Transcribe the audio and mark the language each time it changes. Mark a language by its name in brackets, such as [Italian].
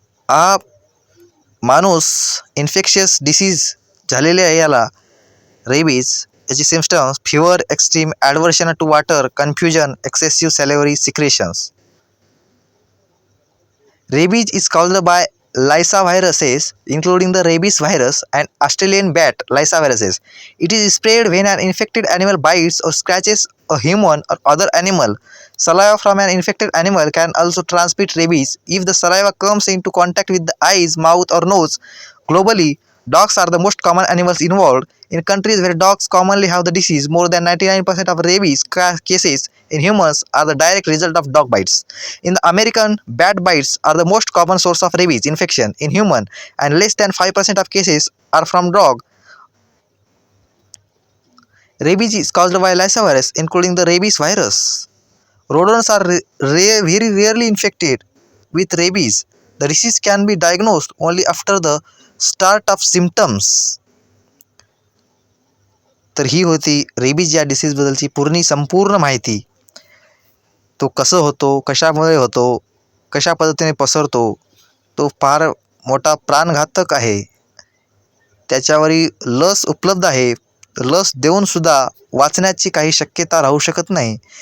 [Marathi] हा माणूस infectious disease झालेले आहे. याला रेबीज. याची [English] Symptoms fever, extreme aversion to water, confusion, excessive salivary secretions. Rabies is caused by lysaviruses, including the rabies virus and Australian bat lysaviruses. It is spread when an infected animal bites or scratches a human or other animal. Saliva from an infected animal can also transmit rabies if the saliva comes into contact with the eyes, mouth, or nose. Globally, dogs are the most common animals involved. In countries where dogs commonly have the disease, more than 99% of rabies cases in humans are the direct result of dog bites. In the American, bat bites are the most common source of rabies infection in human, and less than 5% of cases are from dog. Rabies is caused by lysavirus, including the rabies virus. Rodents are very rarely infected with rabies. The disease can be diagnosed only after the start of symptoms. [Marathi] तर ही होती rabies या डिसीजबद्दलची संपूर्ण माहिती. तो कसं होतो, कशामुळे होतो, कशा पद्धतीने पसरतो, तो फार मोठा प्राणघातक आहे. त्याच्यावरील लस उपलब्ध आहे. लस देऊनसुद्धा वाचण्याची काही शक्यता राहू शकत नाही.